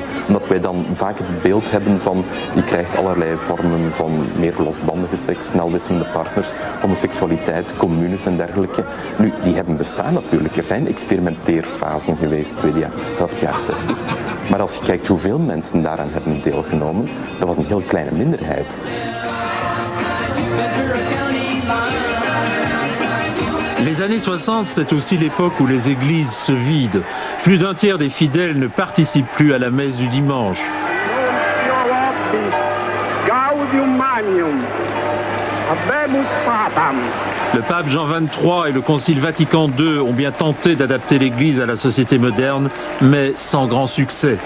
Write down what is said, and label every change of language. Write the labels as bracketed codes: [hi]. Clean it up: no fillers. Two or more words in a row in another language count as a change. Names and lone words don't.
[nl] Omdat wij dan vaak het beeld hebben van je krijgt allerlei vormen van meer losbandige seks, snel wisselende partners, homoseksualiteit, communes en dergelijke. Nu, die hebben bestaan natuurlijk. Er zijn experimenteerfasen geweest, tweede helft jaren 60. Maar als je kijkt hoeveel mensen daaraan hebben deelgenomen, dat was een heel kleine minderheid. [fr] Les années 60, c'est aussi l'époque où les églises se vident. Plus d'un tiers des fidèles ne participent plus à la messe du dimanche. Le pape Jean XXIII et le Concile Vatican II ont bien tenté d'adapter l'Église à la société moderne, mais sans grand succès.